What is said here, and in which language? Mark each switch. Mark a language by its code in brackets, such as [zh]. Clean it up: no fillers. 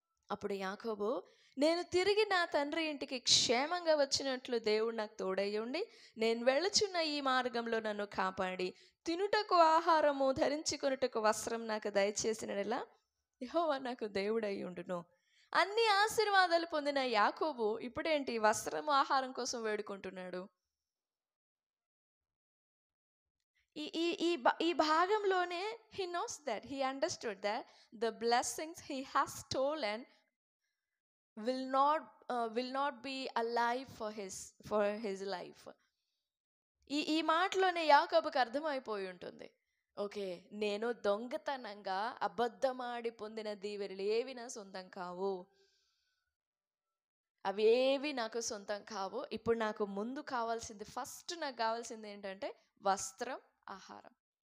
[te] అప్పుడు యాకోబు, నేను తిరిగి నా తండ్రి ఇంటికి క్షేమంగా వచ్చినట్లు దేవుడు నాకు తోడయ్యుండి నేను వెళ్ళుచున్న ఈ మార్గంలో నన్ను కాపాడి తినుటకు ఆహారము, ధరించుకొనుటకు వస్త్రం నాకు దయచేసినలా యెహోవా నాకు దేవుడై ఉండును. అన్ని ఆశీర్వాదాలు పొందిన యాకోబు ఇప్పుడేంటి వస్త్రము, ఆహారం కోసం వేడుకుంటున్నాడు. ఈ భాగంలోనే [en] he knows that, he understood that the blessings he has stolen will not be alive for his life. [te] ఈ మాటలోనే యాకోబుకు అర్థమైపోయి ఉంటుంది, ఓకే, నేను దొంగతనంగా అబద్ధమాడి పొందిన దీవెనలు ఏవి నా సొంతం కావు, అవి ఏవి నాకు సొంతం కావు. ఇప్పుడు నాకు ముందు కావాల్సింది, ఫస్ట్ నాకు కావాల్సింది ఏంటంటే వస్త్రం, ఆహారం.